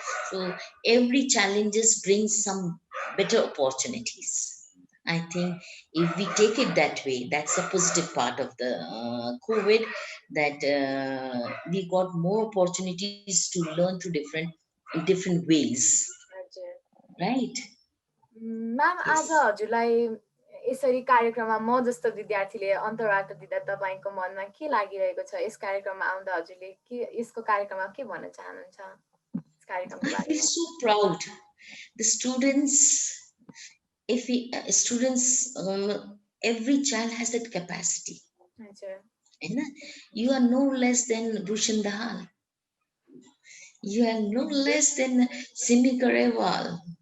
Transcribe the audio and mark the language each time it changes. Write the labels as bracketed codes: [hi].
[en] So every challenges brings some better opportunities. I think if we take it that way, that's a positive part of the COVID, that we got more opportunities to learn through different ways, right? [ne] Ma'am, आज [en] Yes. [ne] हजुरलाई यसरी कार्यक्रममा म जस्तो विद्यार्थीले अन्तर्वार्ता दिँदा तपाईँको मनमा के लागिरहेको छ? यस कार्यक्रममा आउँदा हजुरले के यसको कार्यक्रममा के भन्न चाहनुहुन्छ यस कार्यक्रमको [en] I feel [ne] बारेमा? [en] so proud. The students, if we students, every child has that capacity. [ne] हजुर, [en] You are no less than Bhushan Dahal. You are no less than Simi Garewal.